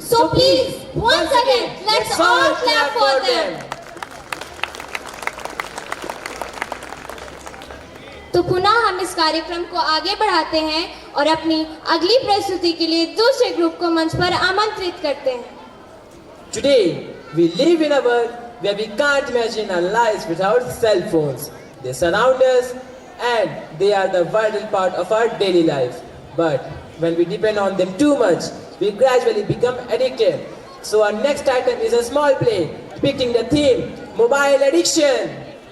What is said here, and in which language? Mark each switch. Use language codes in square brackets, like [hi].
[en] So please, once again, let's all clap for them. [hi] तो पुनः हम इस कार्यक्रम को आगे बढ़ाते हैं और अपनी अगली प्रस्तुति के लिए दूसरे ग्रुप को मंच पर आमंत्रित करते हैं। [en] Today, we live in a world where we can't imagine our lives without cell phones. They surround us and they are the vital part of our daily life. But when we depend on them too much, we gradually become addicted. So our next item is a small play depicting the theme, mobile addiction.